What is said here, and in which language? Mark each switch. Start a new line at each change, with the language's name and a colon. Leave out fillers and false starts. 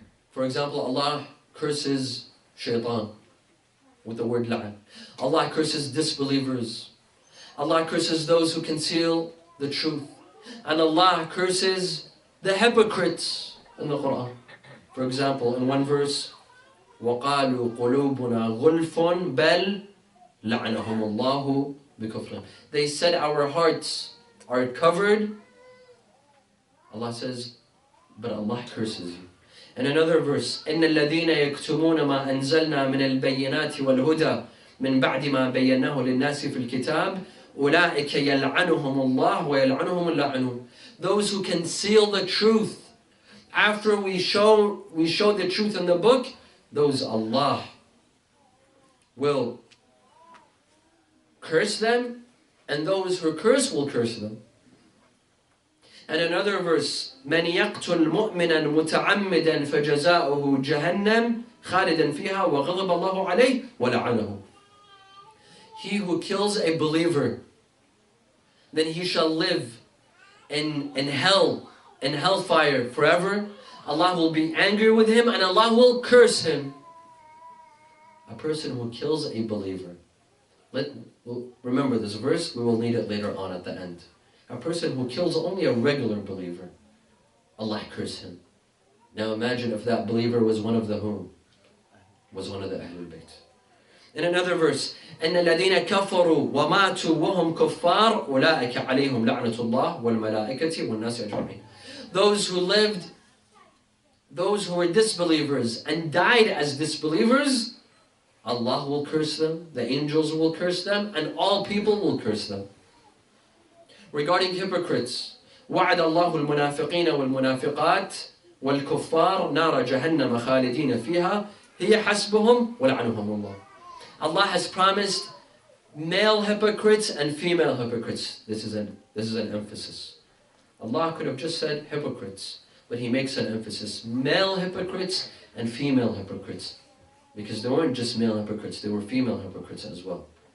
English: For example, Allah curses shaitan with the word la'an. Allah curses disbelievers. Allah curses those who conceal the truth. And Allah curses the hypocrites in the Quran.
Arabic: For example, in one verse, وَقَالُوا قُلُوبُنَا غُلْفٌ بَلْ لَعَنَهُمُ اللَّهُ بِكُفْرٍ.
English: They said our hearts are covered. Allah says, but Allah curses you.
Arabic: In another verse, إِنَّ الَّذِينَ يَكْتُمُونَ مَا أَنزَلْنَا مِنَ الْبَيِّنَاتِ وَالْهُدَى مِنْ بَعْدِ مَا بَيَّنَّاهُ لِلنَّاسِ فِي الْكِتَابِ أُولَٰئِكَ يَلْعَنُهُمُ اللَّهُ وَيَلْعَنُهُمُ اللَّاعِنُونَ.
English: those who conceal the truth. After we show the truth in the book, those Allah will curse them, and those who curse will curse them.
Arabic: And another verse, من يقتل مؤمنا متعمدا فجزاؤه جهنم خالدا فيها وغضب الله عليه ولعنه.
English: He who kills a believer, then he shall live in hellfire forever. Allah will be angry with him and Allah will curse him. A person who kills a believer. We'll remember this verse, we will need it later on at the end. A person who kills only a regular believer, Allah curse him. Now imagine if that believer was one of the whom? Was one of the Ahlul Bayt.
Arabic: In another verse, إن الذين كفروا وماتوا وهم كفار أولئك عليهم لعنة الله والملائكة والناس أجمعين.
English: Those who lived, those who were disbelievers and died as disbelievers, Allah will curse them, the angels will curse them, and all people will curse them.
Arabic: Regarding hypocrites, وعد الله المنافقين والمنافقات والكفار نار جهنم خالدين فيها هي حسبهم ولعنهم الله.
English: Allah has promised male hypocrites and female hypocrites. This is an emphasis. Allah could have just said hypocrites, but He makes an emphasis. Male hypocrites and female hypocrites. Because there weren't just male hypocrites, there were female hypocrites as well.